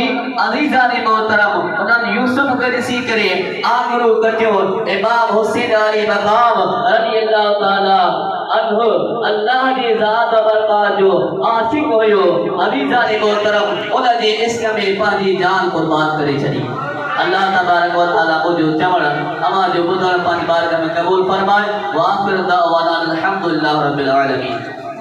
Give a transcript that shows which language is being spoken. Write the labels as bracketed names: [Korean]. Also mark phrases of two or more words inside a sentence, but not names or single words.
[Sindhi] अज़ीज़ा ने मोहतरम उन्हनि यूसुफ खे ॾिसी करे आङिरियूं कटियो। इमाम हुसैन अली मक़ाम [Arabic] رضي الله تعالى عنه [Sindhi] अल्लाह जी ज़ात बरक़ात जो आशिक़ हुयो। अज़ीज़ा ने मोहतरम उनजे इश्क़ में पंहिंजी जान क़ुर्बान करे छॾी। [Arabic] الله تبارك وتعالى [Sindhi] मुझो चवण अमा जो ॿुधण पंहिंजी बारगाह में क़बूल फरमाए। [Arabic] وآخر دعوانا الحمد لله رب العالمين.